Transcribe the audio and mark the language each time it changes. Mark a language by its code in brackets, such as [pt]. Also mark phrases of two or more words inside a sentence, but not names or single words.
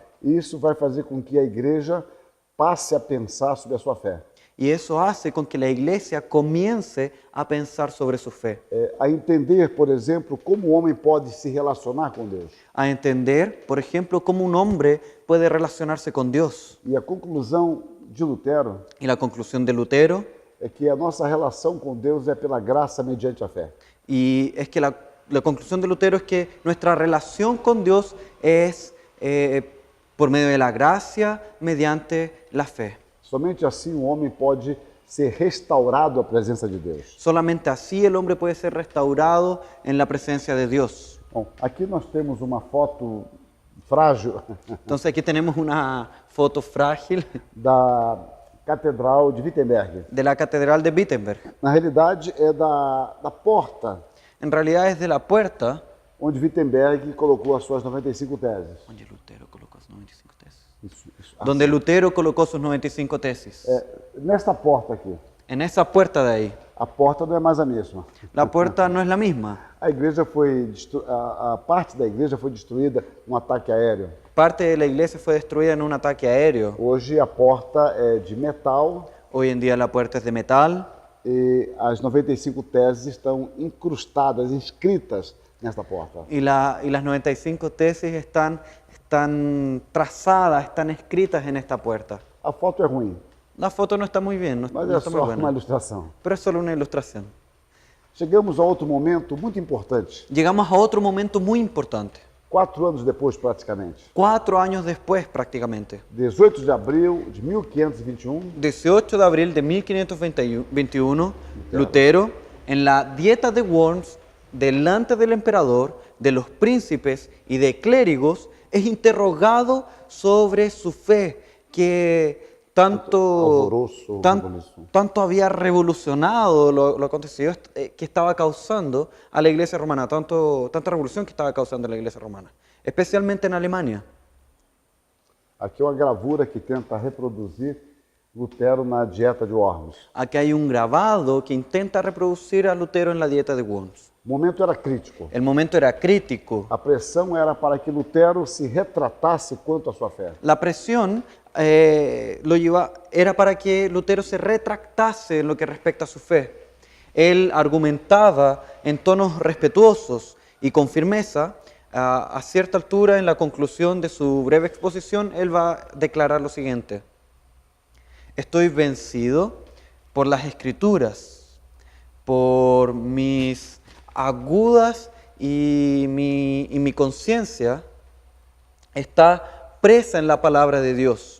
[pt] E isso vai fazer com que a igreja passe a pensar sobre a sua fé, [es] Y eso hace con que la iglesia comience a pensar sobre su fe, [pt] a entender, por exemplo, como o homem pode se relacionar com Deus. [es] a entender, por ejemplo, cómo un hombre puede relacionarse con Dios. [pt] E a conclusão de Lutero [es] Y la conclusión de Lutero [pt] é que a nossa relação com Deus é pela graça mediante a fé. [es] y es que la conclusión de Lutero es que nuestra relación con Dios es por medio de la gracia mediante la fe. [pt] Somente assim o homem pode ser restaurado à presença de Deus. [es] Solamente así el hombre puede ser restaurado en la presencia de Dios. [pt] Bom, aqui nós temos uma foto frágil [es] Entonces aquí tenemos una foto frágil [pt] da Catedral de Wittenberg. [es] de la Catedral de Wittenberg. [pt] Na realidade, é da porta [es] En realidad es de la puerta [pt] onde Wittenberg colocou as suas 95 teses. [es] donde Lutero colocó sus 95 tesis. [pt] Isso. [es] Donde Lutero colocó sus 95 tesis. [pt] Nesta porta aqui, [es] En esa puerta de ahí, [pt] a porta não é mais a mesma. [es] la puerta no es la misma. [pt] A igreja foi a parte da igreja foi destruída num ataque aéreo. [es] Parte de la iglesia fue destruida en un ataque aéreo. [pt] Hoje a porta é de metal [es] Hoy en día la puerta es de metal [pt] e as 95 teses estão incrustadas, inscritas nesta porta. [es] y las 95 tesis están trazadas, están escritas en esta puerta. [pt] A foto é ruim, [es] La foto no está muy bien, no, [pt] mas [es] no [pt] é [es] está muy [pt] só [es] buena, [pt] uma ilustração. [es] pero es solo una ilustración. [pt] Chegamos a outro momento muito importante, [es] Llegamos a otro momento muy importante. [pt] 4 anos depois praticamente. [es] 4 años después prácticamente. [pt] 18 de abril de 1521, [es] 18 de abril de 1521, Lutero, en la Dieta de Worms, delante del emperador, de los príncipes y de clérigos, es interrogado sobre su fe, que [pt] Alvoroço, revolução. [es] tanto había revolucionado lo acontecido, que estaba causando a la iglesia romana, tanta revolución que estaba causando a la iglesia romana, especialmente en Alemania. [pt] Aqui é uma gravura que tenta reproduzir Lutero na dieta de Worms. [es] Aquí hay un grabado que intenta reproducir a Lutero en la Dieta de Worms. [pt] O momento era crítico. [es] El momento era crítico. [pt] A pressão era para que Lutero se retratasse quanto à sua fé. [es] La presión era para que Lutero se retractase en lo que respecta a su fe. Él argumentaba en tonos respetuosos y con firmeza. A cierta altura, en la conclusión de su breve exposición, él va a declarar lo siguiente: estoy vencido por las Escrituras, por mis agudas y mi conciencia está presa en la palabra de Dios.